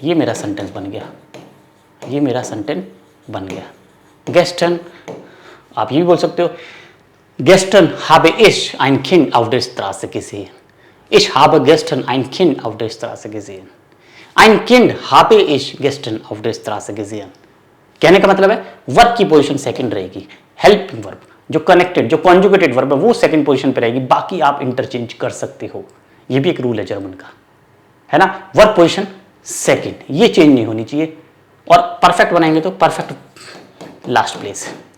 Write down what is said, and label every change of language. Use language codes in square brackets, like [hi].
[hi] ये मेरा सेंटेंस बन गया, ये मेरा सेंटेंस बन गया। [de] gestern [hi] आप ये भी बोल सकते हो, [de] gestern habe ich ein Kind auf der Straße gesehen। ich habe gestern ein Kind auf der Straße gesehen। ein Kind habe ich gestern auf der Straße gesehen। [hi] कहने का मतलब है वर्ब की पोजीशन सेकंड रहेगी, हेल्पिंग वर्ब जो connected, जो conjugated verb है वो सेकंड पोजीशन पे रहेगी, बाकी आप इंटरचेंज कर सकते हो। ये भी एक रूल है जर्मन का, है ना। वर्ब पोजीशन सेकंड, ये चेंज नहीं होनी चाहिए। और परफेक्ट बनाएंगे तो परफेक्ट लास्ट प्लेस।